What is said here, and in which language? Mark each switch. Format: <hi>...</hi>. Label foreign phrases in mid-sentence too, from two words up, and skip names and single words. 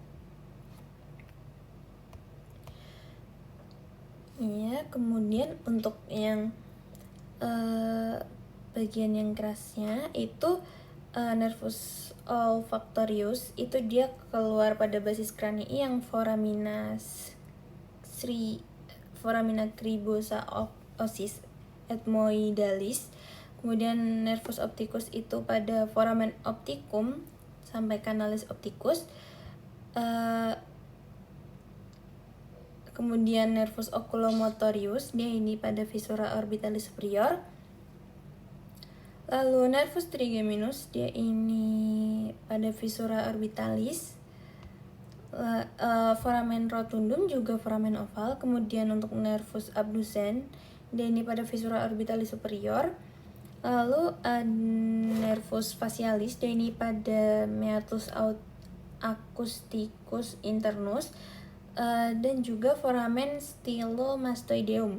<id>Ya, kemudian untuk yang bagian yang kerasnya itu</id> <la>nervus olfactorius</la> <id>itu dia keluar pada basis kranii yang</id> <la>foramina cribosa osis ethmoidalis,</la> <id>kemudian</id> <la>nervus opticus</la> <id>itu pada</id> <la>foramen opticum</la> <id>sampai</id> <la>canalis opticus,</la> <id>kemudian</id> <la>nervus oculomotorius</la> <id>dia ini pada</id> <la>viscera orbitalis superior,</la> <id>lalu</id> <la>nervus trigeminus</la> <id>dia ini pada</id> <la>viscera orbitalis, foramen rotundum</la> <id>juga</id> <la>foramen oval,</la> <id>kemudian untuk</id> <la>nervus abducens</la> <id>dia ini pada</id> <la>viscera orbitalis superior,</la> <id>lalu</id> <la>nervus facialis</la> <id>dia ini pada</id> <la>meatus acousticus internus,</la> <id>dan juga</id> <la>foramen stylomastoideum.</la>